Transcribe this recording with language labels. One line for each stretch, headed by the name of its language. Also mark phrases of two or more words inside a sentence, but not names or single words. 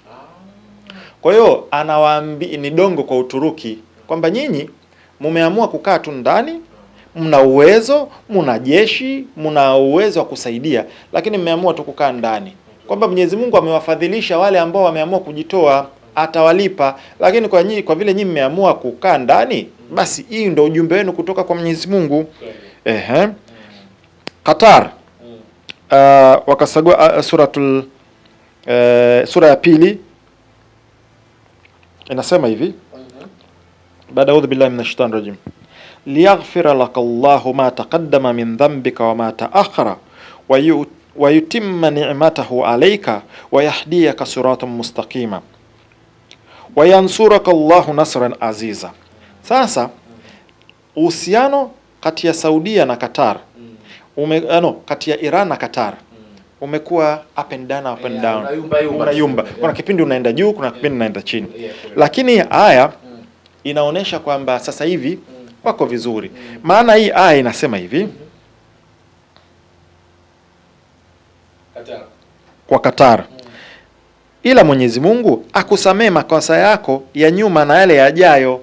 Swahili: Kwa hiyo anawaambia ni dongo kwa Uturuki kwamba nyinyi mumeamua kukaa tu ndani, mna uwezo, mna jeshi, mna uwezo wa kusaidia, lakini mmeamua tu kukaa ndani, kwamba Mwenyezi Mungu amewafadhilisha wale ambao wameamua kujitoa, atawalipa, lakini kwa vile nyinyi mmeamua kukaa ndani, basi hii ndio ujumbe wenu kutoka kwa Mwenyezi Mungu. Qatar wakasagua sura ya pili inasema hivi, baada
Arabic: أعوذ بالله من الشيطان الرجيم ليغفر لك الله ما تقدم من ذنبك وما تأخر ويتم نعمته عليك ويهديك صراطا مستقيما وينصرك الله نصرا عزيزا.
Swahili: Sasa uhusiano kati ya Saudia na Qatar kati ya Iran na Qatar umekuwa
English: up and down,
Swahili: unayumba. Kuna kipindi unaenda juu, kuna kipindi unaenda chini, lakini aya inaonesha kwamba sasa hivi wako vizuri. Maana hii aya inasema hivi kwa Qatar, ila Mwenyezi Mungu akusamee makosa yako ya nyuma na yale yajayo.